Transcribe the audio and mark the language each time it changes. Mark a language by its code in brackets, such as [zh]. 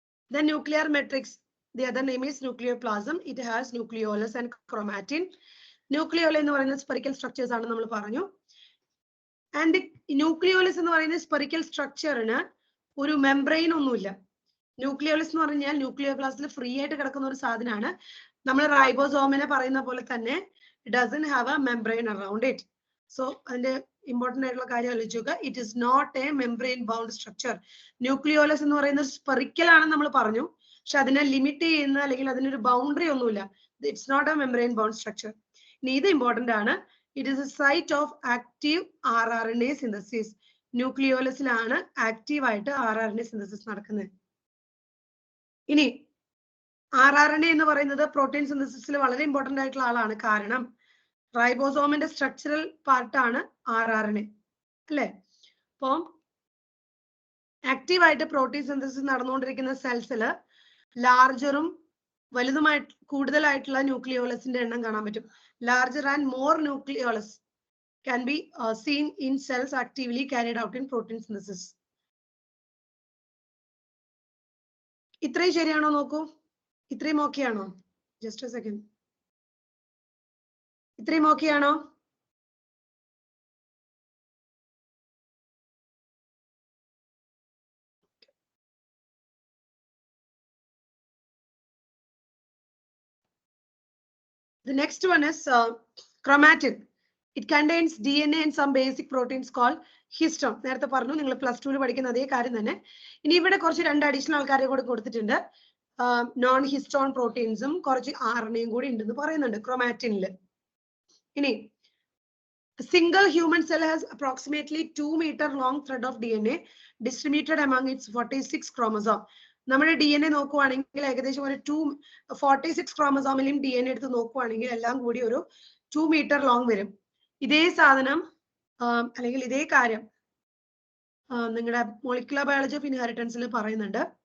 [en] The nuclear matrix, the other name is nucleoplasm. It has nucleolus and chromatin. [ml] Nucleolus എന്ന് പറയുന്നത് spherical structures ആണ് നമ്മൾ പറഞ്ഞു. [en] And the nucleolus [ml] എന്ന് പറയുന്ന spherical structure-ന് ഒരു മെംബ്രെയിൻ ഒന്നുമില്ല. ന്യൂക്ലിയോളസ് എന്ന് പറഞ്ഞാൽ ന്യൂക്ലിയോപ്ലാസ്റ്റിൽ ഫ്രീ ആയിട്ട് കിടക്കുന്ന ഒരു സാധനമാണ്. നമ്മൾ റൈബോസോമിനെ പറയുന്ന പോലെ തന്നെ [en] it doesn't have a membrane around it. [ml] So അതിന്റെ ഇമ്പോർട്ടന്റ് ആയിട്ടുള്ള കാര്യം ആലോചിച്ച് നോക്കുക. [en] It is not a membrane bound structure. [ml] Nucleolus എന്ന് പറയുന്നത് സ്പെറിക്കൽ ആണെന്ന് നമ്മൾ പറഞ്ഞു, പക്ഷെ അതിനെ ലിമിറ്റ് ചെയ്യുന്ന അല്ലെങ്കിൽ അതിനൊരു ബൗണ്ടറി ഒന്നുമില്ല. [en] It's not a membrane bound structure. [ml] ഇനി ഇത് ഇമ്പോർട്ടന്റ് ആണ്. [en] It is a site of active rRNA synthesis. [ml] ന്യൂക്ലിയോളസിലാണ് active ആയിട്ട് rRNA സിന്തസിസ് നടക്കുന്നത്. ഇനി rRNA എന്ന് പറയുന്നത് പ്രോട്ടീൻ സിന്തസിസിൽ വളരെ ഇമ്പോർട്ടന്റ് ആയിട്ടുള്ള ആളാണ്, കാരണം റൈബോസോമിന്റെ സ്ട്രക്ചറൽ പാർട്ടാണ് rRNA അല്ലെ. അപ്പം ആക്റ്റീവ് ആയിട്ട് പ്രോട്ടീൻ സിന്തസിസ് നടന്നുകൊണ്ടിരിക്കുന്ന സെൽസിൽ ലാർജറും വലുതുമായിട്ട് കൂടുതലായിട്ടുള്ള ന്യൂക്ലിയോളസിന്റെ എണ്ണം കാണാൻ പറ്റും. [en] Larger and more nucleolus can be seen in cells actively carried out in protein synthesis. [ml] ഇത്രയും ശരിയാണോ നോക്കൂ? ഇത്രയും ഓക്കെ ആണോ? [en] Just a second. [ml] ഇത്രയും ഓക്കെ ആണോ? [en] The next one is chromatin. It contains DNA and some basic proteins called histone. [ml] നേരത്തെ പറഞ്ഞു, നിങ്ങൾ +2 പഠിക്കുന്ന അതേ കാര്യം തന്നെ. ഇനി ഇവിടെ കുറച്ച് 2 അഡീഷണൽ ആൾക്കാരെ കൂടെ കൊടുത്തിട്ടുണ്ട്. നോൺ ഹിസ്റ്റോൺ പ്രോട്ടീൻസും കുറച്ച് RNAയും കൂടി ഉണ്ടെന്ന് പറയുന്നുണ്ട് ക്രോമാറ്റിനിൽ. [en] ഇനി single human cell has approximately 2 meter long thread of DNA distributed among its 46 chromosome. [ml] നമ്മുടെ DNA നോക്കുവാണെങ്കിൽ ഏകദേശം ഒരു 46 ക്രോമസോമിലും DNA എടുത്ത് നോക്കുവാണെങ്കിൽ എല്ലാം കൂടി ഒരു 2 meter long വരും. ഇതേ സാധനം അല്ലെങ്കിൽ ഇതേ കാര്യം നിങ്ങളുടെ മോളിക്കുലർ ബയോളജി ഓഫ് ഇൻഹെറിറ്റൻസിൽ പറയുന്നുണ്ട്.